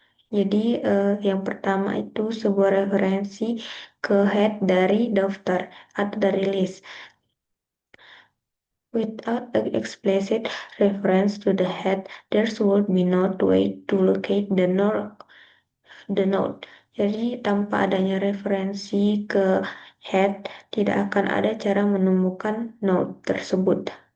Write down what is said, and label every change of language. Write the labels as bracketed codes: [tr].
[id] Jadi yang pertama itu sebuah referensi ke head dari daftar atau dari list. [en] Without an explicit reference to the head, there would be no way to locate the node. [id] Jadi tanpa adanya referensi ke head, tidak akan ada cara menemukan node tersebut.